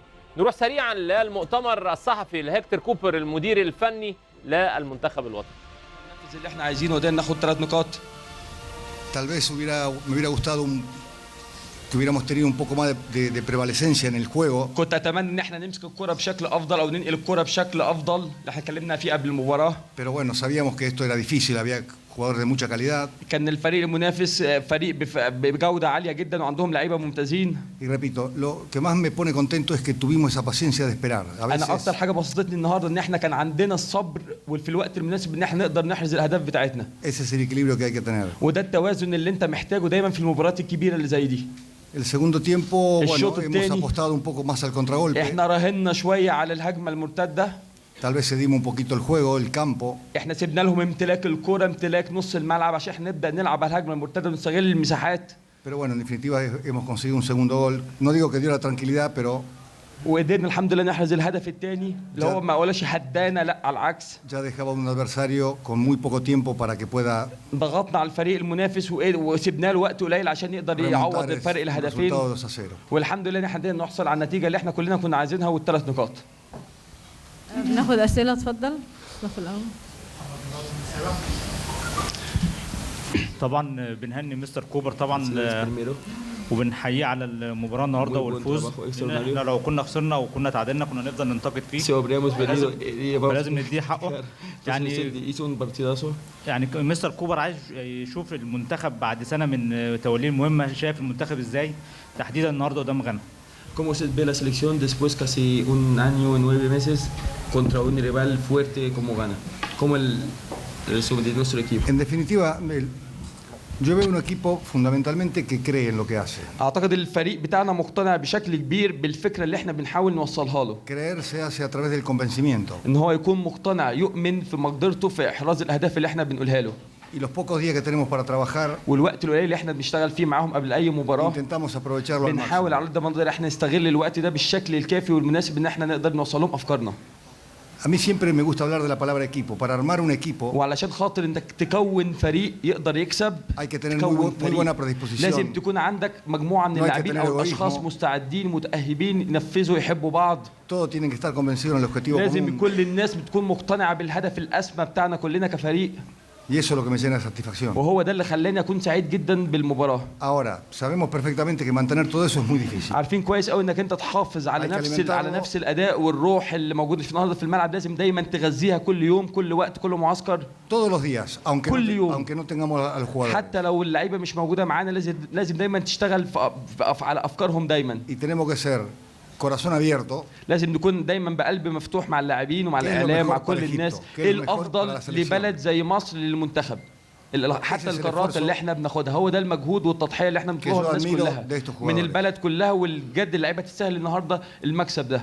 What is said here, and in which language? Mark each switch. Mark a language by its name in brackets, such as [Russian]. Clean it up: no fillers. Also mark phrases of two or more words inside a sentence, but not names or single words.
[Arabic] نروح سريعا للمؤتمر الصحفي لهيكتور كوبر المدير الفني للمنتخب الوطني. اللي احنا عايزينه ده ناخد 3 نقاط. [Spanish] Tal vez me hubiera gustado que hubiéramos tenido un poco más de prevalecencia en el juego. [Arabic] كنت اتمنى ان احنا نمسك الكرة بشكل افضل او ننقل الكرة بشكل افضل اللي احنا اتكلمنا فيه قبل المباراة. [Spanish] Pero bueno, sabíamos que esto era difícil, había jugadores de mucha calidad. [Arabic] كان الفريق المنافس فريق بجودة عالية جدا وعندهم لعيبة ممتازين. [Spanish] Y repito, lo que más me pone contento es que tuvimos esa paciencia de esperar. A veces [Arabic] انا اكتر حاجة بسطتني النهارده ان احنا كان عندنا الصبر وفي الوقت المناسب ان احنا نقدر نحرز الاهداف بتاعتنا. [Spanish] ese es el equilibrio que hay que tener. [Arabic] وده التوازن اللي انت محتاجه دايما في المباريات الكبيرة اللي زي دي. [Spanish] El segundo tiempo, bueno, [Arabic] الشوط [Spanish] hemos [Arabic] الثاني [Spanish] apostado un poco más al contragolpe. [Arabic] احنا راهنا شوية على الهجمة المرتدة. [Spanish] Tal vez cedimos un poquito el juego, el campo. [Arabic] احنا سيبنا لهم امتلاك الكرة، امتلاك نص الملعب عشان احنا نبدأ نلعب على الهجمة المرتدة ونستغل المساحات. [Spanish] Pero bueno, en definitiva hemos conseguido un segundo gol. No digo que dio la tranquilidad, pero [Arabic] وقدرنا الحمد لله نحرز الهدف الثاني اللي هو ما اقولش هدانا، لا على العكس. [Spanish] ya dejaba un adversario con muy poco tiempo para que pueda [Arabic] ضغطنا على الفريق المنافس وسيبنا له وقت قليل عشان يقدر يعوض الفرق الهدفين. والحمد لله ان احنا قدرنا نحصل على النتيجة اللي احنا كلنا كنا عايزينها والثلاث نقاط. بناخد أسئلة، اتفضل. الصف الأول. طبعا بنهني مستر كوبر طبعا وبنحييه على المباراه النهارده والفوز. احنا لو كنا خسرنا وكنا تعادلنا كنا نفضل ننتقد فيه، لازم نديه حقه. يعني مستر كوبر عايز يشوف المنتخب بعد سنه من توليه المهمه، شايف المنتخب ازاي تحديدا النهارده قدام غانا. [Spanish] ¿Cómo se ve la selección después casi un año y 9 meses contra un rival fuerte como Ghana? ¿Cómo el resumen de nuestro equipo? En definitiva, yo veo un equipo fundamentalmente que cree en lo que hace. [Arabic] اعتقد الفريق بتاعنا مقتنع بشكل كبير بالفكره اللي احنا بنحاول نوصلها له. [Spanish] Creer se hace a través del convencimiento. [Arabic] ان هو يكون مقتنع، يؤمن في مقدرته في احراز الاهداف اللي احنا بنقولها له. [Spanish] Y los pocos días que tenemos para trabajar, [Arabic] والوقت القليل اللي احنا بنشتغل فيه معاهم قبل اي مباراه [Spanish] intentamos aprovecharlo al [Arabic] بنحاول [Spanish] máximo. [Arabic] على قد ما نقدر احنا نستغل الوقت ده بالشكل الكافي والمناسب ان احنا نقدر نوصل لهم افكارنا. [Spanish] A mí siempre me gusta hablar de la palabra equipo. Para armar un equipo [Arabic] وعلشان خاطر انك تكون فريق يقدر يكسب [Spanish] hay que tener muy buena predisposición. [Arabic] لازم تكون عندك مجموعه من اللاعبين او اشخاص مستعدين متاهبين ينفذوا يحبوا بعض. [Spanish] Todos tienen que estar convencidos en el objetivo [Arabic] لازم [Spanish] común. [Arabic] كل الناس بتكون مقتنعه بالهدف الاسمى بتاعنا كلنا كفريق. [Spanish] Y eso es lo que me llena de satisfacción. [Arabic] وهو ده اللي خلاني اكون سعيد جدا بالمباراه. [Spanish] Ahora, sabemos perfectamente que mantener todo eso es muy difícil. [Arabic] عارفين كويس قوي انك انت تحافظ على نفس الاداء والروح اللي موجوده في النهارده في الملعب، لازم دايما تغذيها كل يوم، كل وقت، كل معسكر. [Spanish] Todos los días, [Arabic] كل يوم. [Spanish] aunque no tengamos al jugador. [Arabic] حتى لو اللعيبه مش موجوده معانا لازم دايما تشتغل على افكارهم دايما. [Spanish] Y tenemos que ser corazón abierto. [Arabic] لازم نكون دايما بقلب مفتوح مع اللاعبين ومع الاعلام مع كل الناس. ايه الافضل لبلد زي مصر للمنتخب؟ حتى القرارات اللي احنا بناخدها هو ده المجهود والتضحيه اللي احنا بنطلبها الناس كلها من البلد كلها، والجد اللعيبه تستاهل النهارده المكسب ده.